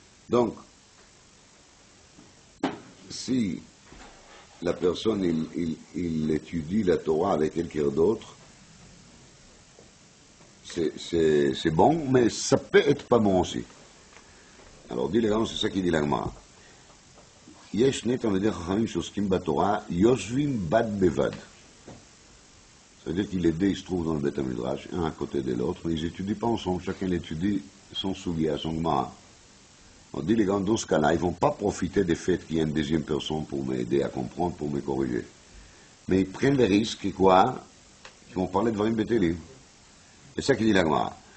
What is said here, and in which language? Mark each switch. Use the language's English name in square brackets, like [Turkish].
[French] Donc, si la personne, il étudie la Torah avec quelqu'un d'autre, c'est bon, mais ça peut être pas bon aussi. Alors, dit les gens, c'est ça qui dit l'Agmara. [Hebrew] יש שני תלמידי חכמים שעוסקים בתורה, יושבים בד בבד. [French] C'est-à-dire qu'il les deux, ils se trouvent dans le Beth Midrash, un à côté de l'autre, mais ils n'étudient pas ensemble, chacun étudie son Sugia, son Gemara. On dit les gars, dans ce cas-là, ils ne vont pas profiter du fait qu'il y a une deuxième personne pour m'aider à comprendre, pour me corriger. Mais ils prennent le risque, quoi, qu'ils vont parler de Varim Betelim. C'est ça qu'il dit la Gemara.